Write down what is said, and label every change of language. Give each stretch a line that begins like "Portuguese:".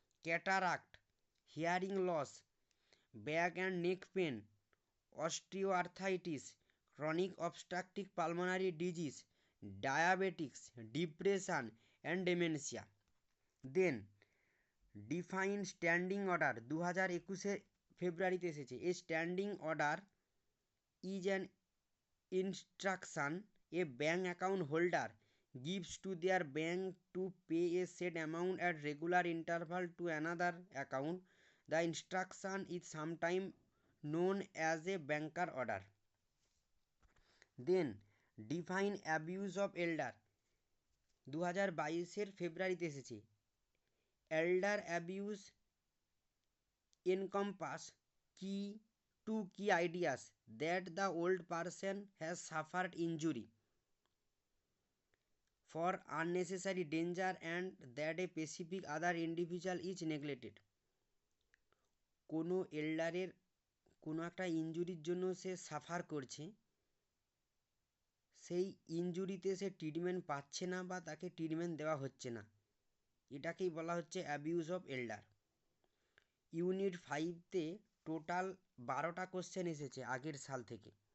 English: Cataract, hearing loss, back and neck pain, osteoarthritis, chronic obstructive pulmonary disease, diabetics, depression and dementia. Then define standing order 2021
Bangla: ফেব্রুয়ারিতে এসেছে।
English: A standing order is an instruction a bank account holder gives to their bank to pay a set amount at regular interval to another account. The instruction is sometimes known as a banker order. Then define abuse of elder 2022
Bangla: ফেব্রুয়ারিতে এসেছে।
English: Elder abuse encompass two key ideas: that the old person has suffered injury for unnecessary danger and that a specific other individual is neglected.
Bangla: কোনো এল্ডারের কোনো একটা ইনজুরির জন্য সে suffer করছে, সেই ইনজুরিতে সে treatment পাচ্ছে না বা তাকে ট্রিটমেন্ট দেওয়া হচ্ছে না, এটাকেই বলা হচ্ছে abuse of এল্ডার। Unit 5তে total 12টা question এসেছে আগের সাল থেকে।